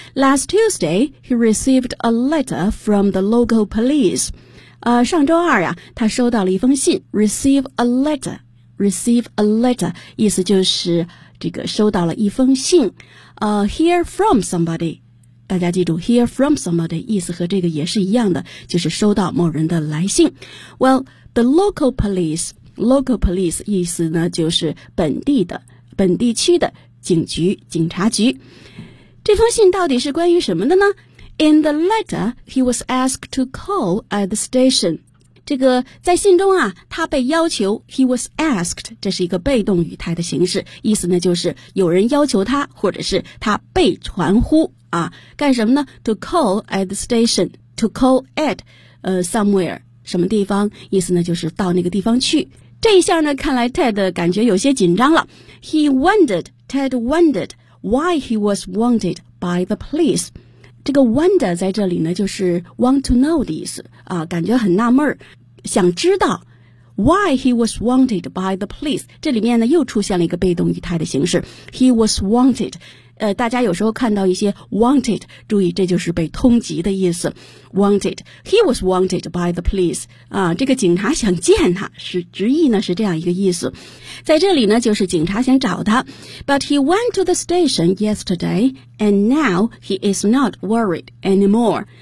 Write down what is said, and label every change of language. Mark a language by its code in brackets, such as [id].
[en] Last Tuesday, he received a letter from the local police. [zh] 上周二呀，他收到了一封信。 [en] Receive a letter, [zh] 意思就是这个收到了一封信。 [en] Hear from somebody, [zh] 大家记住 ,hear from somebody, 意思和这个也是一样的，就是收到某人的来信。 Well, the local police,Local police 意思呢就是本地区的警局、警察局。这封信到底是关于什么的呢？ [en] In the letter, he was asked to call at the station. [zh] 这个在信中啊，他被要求 [en] he was asked, [zh] 这是一个被动语态的形式，意思呢就是有人要求他，或者是他被传呼啊，干什么呢？ [en] To call at the station, to call at somewhere. [zh] 什么地方，意思呢就是到那个地方去。这一下呢，看来 Ted 感觉有些紧张了。 [en] Ted wondered why he was wanted by the police. [zh] 这个 wonder 在这里呢就是 want to know 的意思啊，感觉很纳闷，想知道 [en] why he was wanted by the police. [zh] 这里面呢又出现了一个被动语态的形式。 [en] He was wanted, [zh] 大家有时候看到一些 wanted， 注意这就是被通缉的意思。 [en] Wanted， he was wanted by the police [zh] 啊，这个警察想见他，是直译呢是这样一个意思。在这里呢，就是警察想找他。 [en] But he went to the station yesterday, and now he is not worried anymore.